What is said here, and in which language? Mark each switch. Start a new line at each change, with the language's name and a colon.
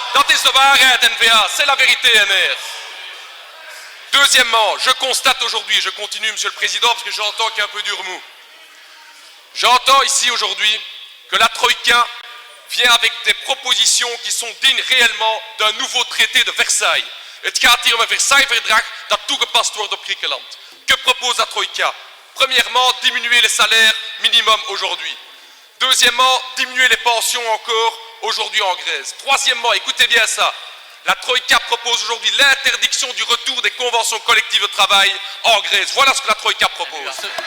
Dutch: Dat is de waarheid,
French: N-VA, c'est la vérité, MR. Deuxièmement, je constate aujourd'hui, je continue, Monsieur le Président, parce que j'entends qu'il y a un peu du remous. J'entends ici aujourd'hui que la Troïka vient avec des propositions qui sont dignes réellement d'un nouveau traité de Versailles.
Dutch: Het gaat hier om een Versailles-verdrag dat toegepast wordt op Griekenland.
French: Que propose la Troïka? Premièrement, diminuer les salaires minimum aujourd'hui. Deuxièmement, diminuer les pensions encore aujourd'hui en Grèce. Troisièmement, écoutez bien ça, la Troïka propose aujourd'hui l'interdiction du retour des conventions collectives de travail en Grèce. Voilà ce que la Troïka propose.